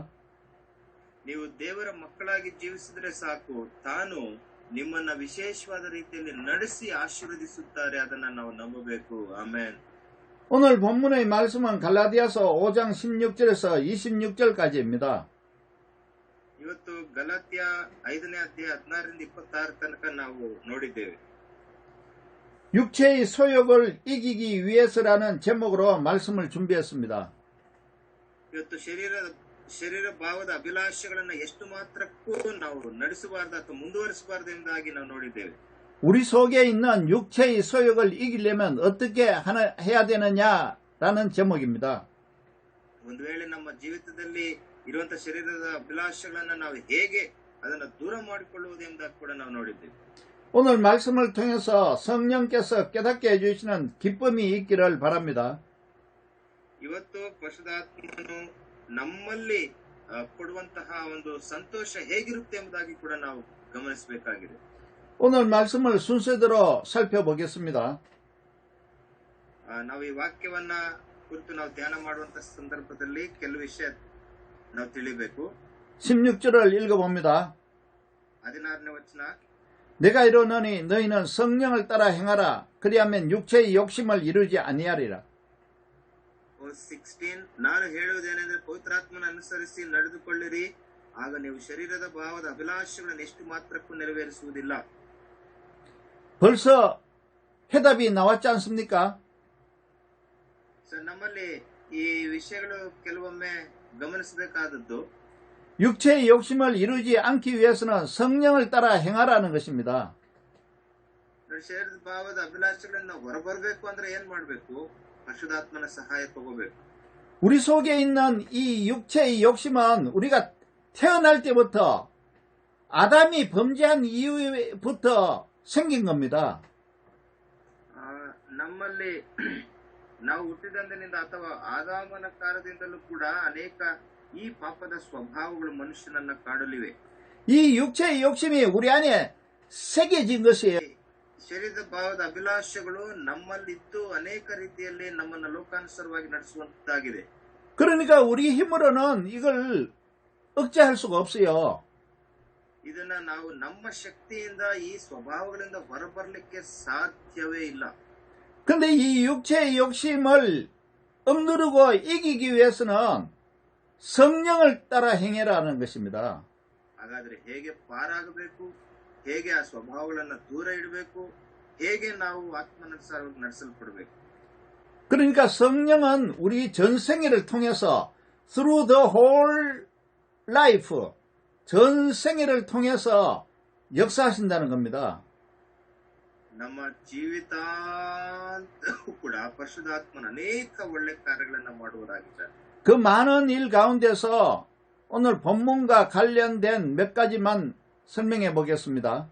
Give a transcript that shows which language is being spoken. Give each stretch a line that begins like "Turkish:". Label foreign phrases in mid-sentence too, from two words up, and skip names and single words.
Kannada: ನೀವು ದೇವರ ಮಕ್ಕಳಾಗಿ ಜೀವಿಸಿದ್ರೆ ಸಾಕು, ತಾನು ನಿಮ್ಮನ್ನ ವಿಶೇಷವಾದ ರೀತಿಯಲ್ಲಿ ನಡೆಸಿ ಆಶೀರ್ವದಿಸುತ್ತಾರೆ. ಅದನ್ನ ನಾವು ನಂಬಬೇಕು. ಆಮೆನ್.
Korean: 오늘 본문의 말씀은 갈라디아서 5장 16절에서 26절까지입니다.
Kannada: ಇವತ್ತು ಗಲಾತ್ಯ 5ನೇ ಅಧ್ಯಾಯ 16ರಿಂದ 26 ತನಕ ನಾವು ನೋಡಿದ್ದೇವೆ.
Korean: 육체의 소욕을 이기기 위해서라는 제목으로 말씀을 준비했습니다.
Kannada: ಇವತ್ತು ಶರೀರ ಭಾವದ ಅಭಿಲಾಷೆಗಳನ್ನ ಎಷ್ಟು ಮಾತ್ರಕ್ಕೂ ನಾವು ನಡೆಸಬಾರದು ಅಥವಾ ಮುಂದುವರಿಸಬಾರದು ಎಂಬುದಾಗಿ ನಾವು ನೋಡಿದ್ದೇವೆ.
Korean: 우리 속에 있는 육체의 소욕을 이기려면 어떻게 해야 되느냐라는 제목입니다.
Kannada: ಒಂದು ವೇಳೆ ನಮ್ಮ ಜೀವಿತದಲ್ಲಿ ಇರುವಂತಹ ಶರೀರದ ಅಭಿಲಾಷೆಗಳನ್ನ ನಾವು ಹೇಗೆ ಅದನ್ನ ದೂರ ಮಾಡಿಕೊಳ್ಳುವುದು ಎಂಬುದಾಗಿ ಕೂಡ ನಾವು ನೋಡಿದ್ದೇವೆ.
Korean: 오늘 말씀을 통해서 성령께서 깨닫게 해주시는 기쁨이 있기를 바랍니다.
Kannada: ಇವತ್ತು ಪರಿಶುದ್ಧಾತ್ಮನು ನಮ್ಮಲ್ಲಿ ಕೊಡುವಂತಹ ಒಂದು ಸಂತೋಷ ಹೇಗಿರುತ್ತೆ ಎಂಬುದಾಗಿ ಕೂಡ ನಾವು ಗಮನಿಸಬೇಕಾಗಿದೆ.
Korean: 오늘 말씀을 순서대로 살펴보겠습니다.
Kannada: ನಾವು ಈ ವಾಕ್ಯವನ್ನ ಕುರಿತು ನಾವು ಧ್ಯಾನ ಮಾಡುವಂತಹ ಸಂದರ್ಭದಲ್ಲಿ ಕೆಲವು ವಿಷಯ ನಾವು ತಿಳಿಬೇಕು.
Korean: 16절을 읽어봅니다.
Kannada: 16ನೇ ವಚನ.
Korean: 내가 이르노니 너희는 성령을 따라 행하라. 그리하면 육체의 욕심을 이루지 아니하리라.
Kannada: 16 ನಾನು ಹೇಳುವುದೇನೆಂದರೆ ಪವಿತ್ರಾತ್ಮನ ಅನುಸರಿಸಿ ನಡೆದುಕೊಳ್ಳಿರಿ, ಆಗ ನೀವು ಶರೀರದ ಭಾವದ ಅಭಿಲಾಷೆಗಳನ್ನು ಎಷ್ಟು ಮಾತ್ರಕ್ಕೂ ನೆರವೇರಿಸುವುದಿಲ್ಲ.
Korean: 벌써 해답이 나왔지 않습니까?
Kannada: ನಮ್ಮಲ್ಲಿ ಈ ವಿಷಯಗಳು ಕೆಲವೊಮ್ಮೆ ಗಮನಿಸಬೇಕಾದದ್ದು,
Korean: 육체의 욕심을 이루지 않기 위해서는 성령을 따라 행하라는 것입니다.
Kannada: ಶರೀರದ ಭಾವದ ಅಭಿಲಾಷೆಗಳನ್ನ ಹೊರಬರಬೇಕು ಅಂದ್ರೆ ಏನ್ ಮಾಡಬೇಕು? ಪರಿಶುದ್ಧಾತ್ಮನ ಸಹಾಯ ತಗೋಬೇಕು.
Korean: 우리 속에 있는 이 육체의 욕심은 우리가 태어날 때부터 아담이 범죄한 이후부터 생긴 겁니다.
Kannada: ನಮ್ಮಲ್ಲಿ ನಾವು ಹುಟ್ಟಿದಂದಿನಿಂದ ಅಥವಾ ಆದಾಮನ ಕಾಲದಿಂದಲೂ ಕೂಡ ಅನೇಕ ಈ ಪಾಪದ ಸ್ವಭಾವಗಳು ಮನುಷ್ಯನನ್ನ ಕಾಡಲಿವೆ.
Korean: 이 육체의 욕심이 우리 안에 새겨진 것이에요.
Kannada: ಶರೀರದ ಭಾವದ ಅಭಿಲಾಷೆಗಳು ನಮ್ಮಲ್ಲಿದ್ದು ಅನೇಕ ರೀತಿಯಲ್ಲಿ ನಮ್ಮನ್ನ ಲೋಕಾನುಸಾರವಾಗಿ ನಡೆಸುವಂತಾಗಿದೆ.
Korean: 그러니까 우리 힘으로는 이걸 억제할 수가 없어요.
Kannada: ಇದನ್ನ ನಾವು ನಮ್ಮ ಶಕ್ತಿಯಿಂದ ಈ ಸ್ವಭಾವಗಳಿಂದ ಹೊರಬರಲಿಕ್ಕೆ ಸಾಧ್ಯವೇ ಇಲ್ಲ.
Korean: 근데 이 육체의 욕심을 억누르고 이기기 위해서는 성령을 따라 행해라는 것입니다.
Kannada: ಹಾಗಾದ್ರೆ ಹೇಗೆ ಪಾರಾಗಬೇಕು, ಹೇಗೆ ಆ ಸ್ವಭಾವಗಳನ್ನ ದೂರ ಇಡಬೇಕು, ಹೇಗೆ ನಾವು ಆತ್ಮನುಸಾರವಾಗಿ ನಡೆಸಲ್ಪಡಬೇಕು?
Korean: 그러니까 성령은 우리 전생애를 통해서
English: through the whole life,
Korean: 전생애를 통해서 역사하신다는 겁니다.
Kannada: ನಮ್ಮ ಜೀವಿತಾಂತವೂ ಕೂಡ ಪರಿಶುದ್ಧಾತ್ಮನ ಅನೇಕ ಒಳ್ಳೆ ಕಾರ್ಯಗಳನ್ನ ಮಾಡುವರಾಗಿದ್ದಾರೆ.
Korean: 그 많은 일 가운데서 오늘 본문과 관련된 몇 가지만 설명해 보겠습니다.